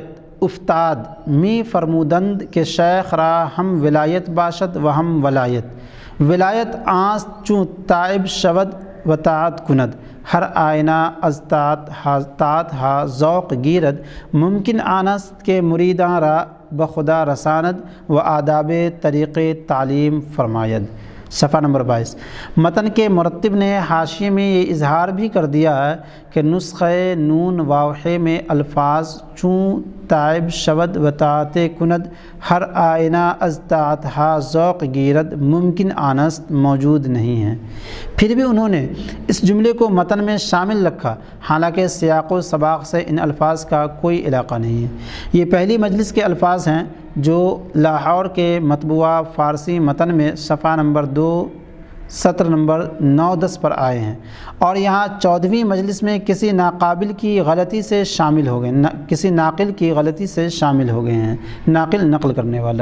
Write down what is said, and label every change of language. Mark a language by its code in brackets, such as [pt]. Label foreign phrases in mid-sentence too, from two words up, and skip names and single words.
[fa] افتاد می فرمودند کہ شیخ را ہم ولایت باشد و ہم ولایت، ولایت آست چون تائب شود و طاعت کند، ہر آئینہ از طاعت ہا ذوق گیرد، ممکن آنست کہ مریداں را بخدا رساند و آداب طریق تعلیم فرماید۔ [ur] صفحہ نمبر 22۔ متن کے مرتب نے حاشیے میں یہ اظہار بھی کر دیا ہے کہ نسخہ نون واوحے میں الفاظ [fa] چون تائب شود و طاعت کند ہر آئینہ از طاعت ہا ذوق گیرد ممکن آنست [ur] موجود نہیں ہیں، پھر بھی انہوں نے اس جملے کو متن میں شامل رکھا، حالانکہ سیاق و سباق سے ان الفاظ کا کوئی علاقہ نہیں ہے۔ یہ پہلی مجلس کے الفاظ ہیں جو لاہور کے مطبوعہ فارسی متن میں صفحہ نمبر 2 سطر نمبر 9-10 پر آئے ہیں، اور یہاں 14ویں مجلس میں کسی ناقل کی غلطی سے شامل ہو گئے ہیں، ناقل نقل کرنے والا۔